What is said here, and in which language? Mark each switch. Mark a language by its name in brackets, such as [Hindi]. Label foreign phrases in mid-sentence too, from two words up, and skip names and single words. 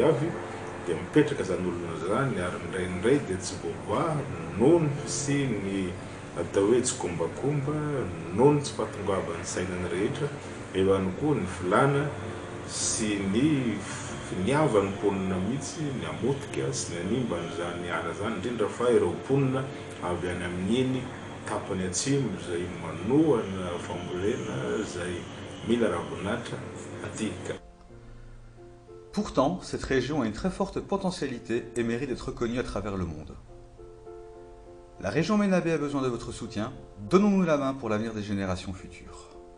[Malagasy] avy dia mipetraka zany olona zany ary ndraindray dia tsy voavoa noho ny fisiany atao hoe tsy kombakomba noho ny tsy fahatongavany sainany rehetra eo ihany koa ny filana sy ny finiavany mponina mihitsy ny amotika sy ny animbany zany ala zany indrindra fa ireo mponina avy any amin'iny tapany atsimo izay manohana fambolena izay mila ravinahitra atika. [French] Pourtant, cette région a une très forte potentialité et mérite d'être reconnue à travers le monde. La région Menabe a besoin de votre soutien, donnons-nous la main pour l'avenir des générations futures.